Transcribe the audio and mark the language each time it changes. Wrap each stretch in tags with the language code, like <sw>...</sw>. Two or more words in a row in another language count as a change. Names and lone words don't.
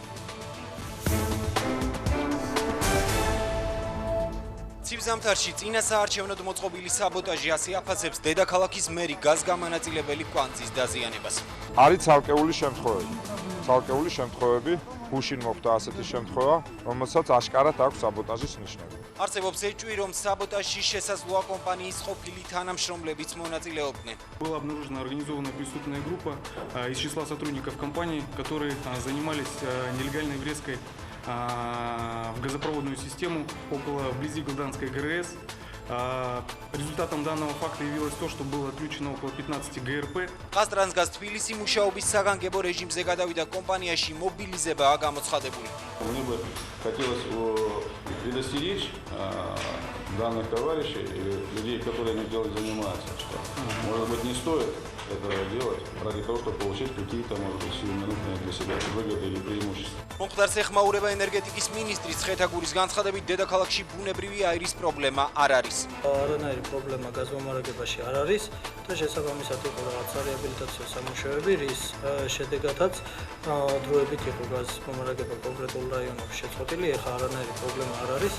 <ka>ცივზამთარში წინა საარჩევნოდ მოწყობილი საბოტაჟი ასე აფასებს დედაქალაქის მერი გაზგამანაწილებელი კვანძის დაზიანებას. არის ცალკეული შემთხვევები, გუშინ მოხდა ასეთი შემთხვევა, რომელსაც აშკარად აქვს საბოტაჟის ნიშნები. არსებობს ეჭვი, რომ საბოტაჟში შესაძლოა კომპანიის ყოფილი თანამშრომლებიც მონაწილეობდნენ.</ka> <ru>Была обнаружена организованная преступная группа из числа сотрудников компании, которые занимались нелегальной врезкой в газопроводную систему вблизи Голданской ГРС. Результатом данного факта явилось то, что было отключено около 15 ГРП.</ru> <ka>ყაზტრანსგაზ თბილისი მუშაობის сагангебо რეჟიმზე გადავიდა კომპანიაში მობილიზებაა გამოცხადებული.</ka> <ru>Мне бы хотелось предостеречь данных товарищей и людей, которые этим делом занимаются, что, может быть, не стоит этого делать ради того, чтобы получить какие-то, может быть, сиюминутные для себя выгоды или преимущества.</ru> <ka>მომხდარს ეხმაურება ენერგეტიკის მინისტრის ცხეთაგურის განცხადებით, დედაქალაქში ბუნებრივი აირის პრობლემა არ არის. არანაირი პრობლემა გაზმომარაგებაში არ არის და შესაბამისად იყო რაღაც რეაბილიტაციო სამუშაოები, რის შედეგადაც დროებით იყო გაზმომარაგება კონკრეტულ რაიონებში შეწყვეტილი, ეხლა არანაირი პრობლემა არ არის.</ka>